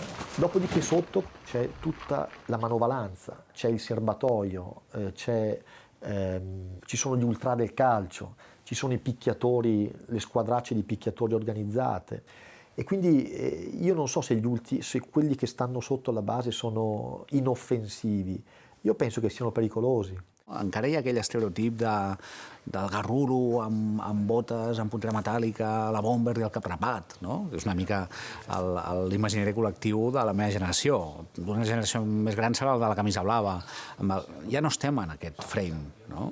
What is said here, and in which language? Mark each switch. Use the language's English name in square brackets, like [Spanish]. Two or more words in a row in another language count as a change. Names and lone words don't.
[Italian] Dopodiché sotto c'è tutta la manovalanza, c'è il serbatoio, ci sono gli ultra del calcio, ci sono i picchiatori, le squadracce di picchiatori organizzate. E quindi io non so se quelli che stanno sotto la base sono inoffensivi. Io penso che siano pericolosi. [Catalan] Encara hi ha aquell estereotip del garruro amb botes, amb punxera metàl·lica, la bomber i el cap rapat, no? És una mica l'imaginari col·lectiu de la meva generació. D'una generació més gran serà el de la camisa blava. Ja no estem en aquest frame, no?